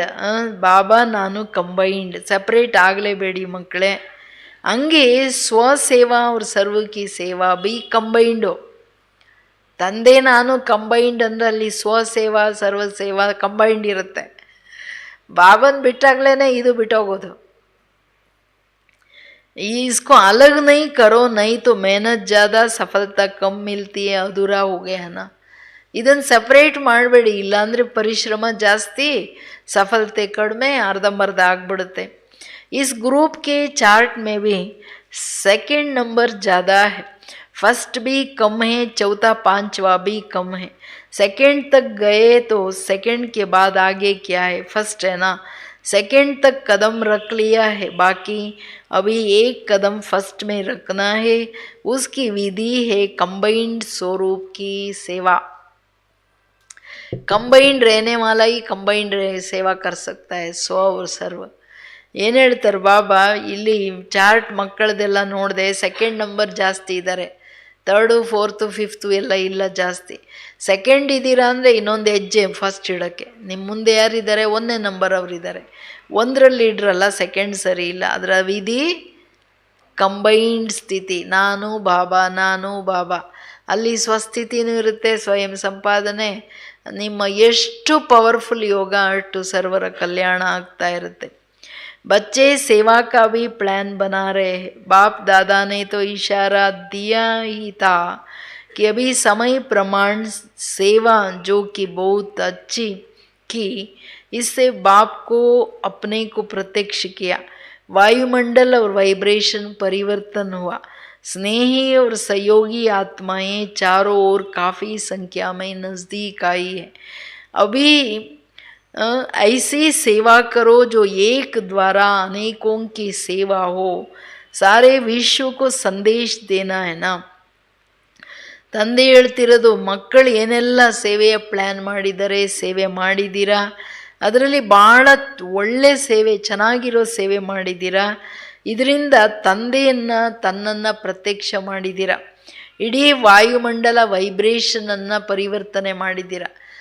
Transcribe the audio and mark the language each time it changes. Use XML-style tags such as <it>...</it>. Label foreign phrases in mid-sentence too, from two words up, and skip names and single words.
<kn>ಬಾಬಾ ನಾನು ಕಂಬೈಂಡ್, ಸಪ್ರೇಟ್ ಆಗಲೇಬೇಡಿ ಮಕ್ಕಳೇ.</kn> <hi>ಹಂಗೆ स्वसेवा और सर्व की सेवा भी कंबाइंड.</hi> <kn>ತಂದೆ ನಾನು ಕಂಬೈಂಡ್ ಅಂದರೆ ಅಲ್ಲಿ ಸ್ವಸೇವಾ ಸರ್ವಸೇವಾ ಕಂಬೈಂಡ್ ಇರುತ್ತೆ. ಬಾಬನ್ ಬಿಟ್ಟಾಗ್ಲೇ ಇದು ಬಿಟ್ಟೋಗೋದು.</kn> <hi>इसको अलग नहीं करो, नहीं तो मेहनत ज़्यादा, सफलता कम मिलती है, अधूरा हो गया ना.</hi> <kn>ಇದನ್ನು ಸಪ್ರೇಟ್ ಮಾಡಬೇಡಿ, ಇಲ್ಲಾಂದರೆ ಪರಿಶ್ರಮ ಜಾಸ್ತಿ, ಸಫಲತೆ ಕಡಿಮೆ, ಅರ್ಧಂಬರ್ಧ ಆಗಿಬಿಡುತ್ತೆ.</kn> <hi>इस ग्रुप के चार्ट में भी 2nd नंबर ज़्यादा है, फर्स्ट भी कम है, चौथा 5वां भी कम है. 2nd तक गए तो 2nd के बाद आगे क्या है? फर्स्ट है ना, 2nd तक कदम रख लिया है, बाकी अभी 1 कदम फर्स्ट में रखना है. उसकी विधि है कंबाइंड स्वरूप की सेवा. कंबाइंड रहने वाला ही कंबाइंड सेवा कर सकता है, स्व और सर्व.</hi> <kn>ಏನು ಹೇಳ್ತಾರೆ ಬಾಬಾ ಇಲ್ಲಿ? ಚಾರ್ಟ್ ಮಕ್ಕಳದೆಲ್ಲ ನೋಡಿದೆ, 2nd ನಂಬರ್ ಜಾಸ್ತಿ ಇದ್ದಾರೆ, 3rd 4th 5th ಎಲ್ಲ ಇಲ್ಲ ಜಾಸ್ತಿ. 2nd ಇದ್ದೀರಾ ಅಂದರೆ ಇನ್ನೊಂದು ಹೆಜ್ಜೆ ಫಸ್ಟ್ ಇಡೋಕ್ಕೆ. ನಿಮ್ಮ ಮುಂದೆ ಯಾರಿದ್ದಾರೆ? 1ನೇ ನಂಬರ್ ಅವರಿದ್ದಾರೆ. 1ರಲ್ಲಿ ಇಡ್ರಲ್ಲ, 2nd ಸರಿ ಇಲ್ಲ. ಅದರ ವಿಧಿ ಕಂಬೈನ್ಡ್ ಸ್ಥಿತಿ, ನಾನು ಬಾಬಾ ನಾನು ಬಾಬಾ. ಅಲ್ಲಿ ಸ್ವಸ್ಥಿತಿನೂ ಇರುತ್ತೆ, ಸ್ವಯಂ ಸಂಪಾದನೆ. ನಿಮ್ಮ ಎಷ್ಟು ಪವರ್ಫುಲ್ ಯೋಗ ಅಷ್ಟು ಸರ್ವರ ಕಲ್ಯಾಣ ಆಗ್ತಾ ಇರುತ್ತೆ.</kn> <hi>बच्चे सेवा का भी प्लान बना रहे हैं. बाप दादा ने तो इशारा दिया ही था कि अभी समय प्रमाण सेवा जो कि बहुत अच्छी की, इससे बाप को अपने को प्रत्यक्ष किया. वायुमंडल और वाइब्रेशन परिवर्तन हुआ. स्नेही और सहयोगी आत्माएं चारों ओर काफ़ी संख्या में नज़दीक आई है. अभी ऐसी सेवा करो जो एक द्वारा अनेकों की सेवा हो. सारे विश्व को संदेश देना है ना.</hi> <kn>ತಂದೆ ಹೇಳ್ತಿರೋದು, ಮಕ್ಕಳು ಏನೆಲ್ಲ ಸೇವೆಯ ಪ್ಲ್ಯಾನ್ ಮಾಡಿದ್ದಾರೆ, ಸೇವೆ ಮಾಡಿದ್ದೀರಾ, ಅದರಲ್ಲಿ ಭಾಳ ಒಳ್ಳೆ ಸೇವೆ, ಚೆನ್ನಾಗಿರೋ ಸೇವೆ ಮಾಡಿದ್ದೀರಾ. ಇದರಿಂದ ತಂದೆಯನ್ನು ತನ್ನನ್ನು ಪ್ರತ್ಯಕ್ಷ ಮಾಡಿದ್ದೀರಾ. ಇಡೀ ವಾಯುಮಂಡಲ ವೈಬ್ರೇಷನನ್ನು ಪರಿವರ್ತನೆ ಮಾಡಿದ್ದೀರಾ.</kn>